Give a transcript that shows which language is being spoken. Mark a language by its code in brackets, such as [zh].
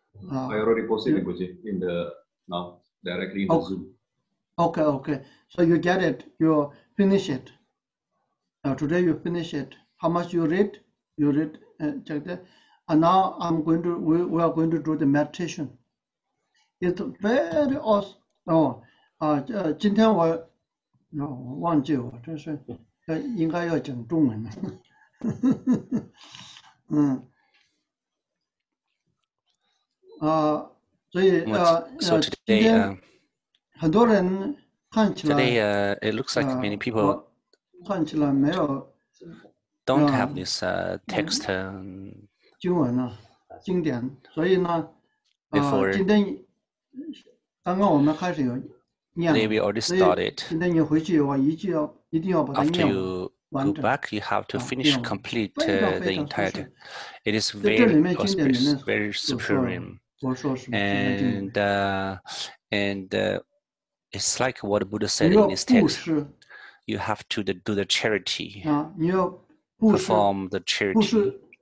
[en] I already posted it, in the now directly in the Zoom. Okay. So you get it. You finish it. Today you finish it. How much you read? You read. Check that. And now we are going to do the meditation. It's very awesome. [zh] 今天我忘记我真是应该要讲中文了。所以今天很多人看起来 [en] Today, it looks like many people [zh] 看起来没有 [en] don't have this text [zh] 经文啊，经典，所以呢，今天刚刚我们开始有念了，所以今天你回去我一定要把它念完。 [en] Go back, you have to finish complete the entire. It is very auspicious, very supreme, and it's like what Buddha said in this text. You have to do the charity, perform the charity.